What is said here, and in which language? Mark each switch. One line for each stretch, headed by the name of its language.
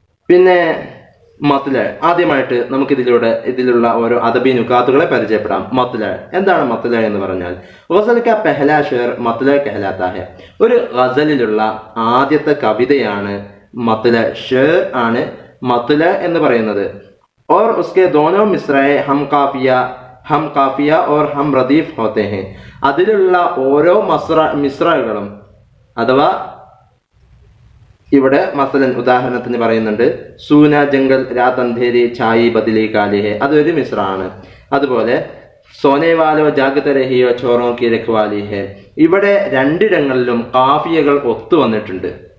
Malayalam: പിന്നെ മത്ല, ആദ്യമായിട്ട് നമുക്ക് ഇതിലുള്ള ഓരോ അദബി നുകാത്തുകളെ പരിചയപ്പെടാം. മത്ല എന്താണ്? മത്ല എന്ന് പറഞ്ഞാൽ
Hindi: ഗസൽ കാ പെഹ്ലാ ഷേർ മത്ല കഹലാത്താ ഹെ.
Malayalam: ഒരു ഗസലിലുള്ള ആദ്യത്തെ കവിതയാണ് മത്ല, ഷേർ ആണ് മത്ല എന്ന് പറയുന്നത്.
Hindi: और उसके दोनों मिसरे हम काफिया और हम रदीफ होते हैं.
Malayalam: അതിലുള്ള ഓരോ മിസ്രകളും അഥവാ ഇവിടെ മസലൻ ഉദാഹരണത്തിന് പറയുന്നുണ്ട്
Hindi: സൂന ജംഗൽ രാത് അന്ധേരി ഛായി ബദലി കാലി ഹെ,
Malayalam: അതൊരു മിസ്രാണ്. അതുപോലെ
Hindi: സോനേവാലോ ജാഗത രഹിയോ ചോറോ കി രഖ്വാലി ഹെ,
Malayalam: ഇവിടെ രണ്ടിടങ്ങളിലും കാഫിയകൾ ഒത്തു വന്നിട്ടുണ്ട്.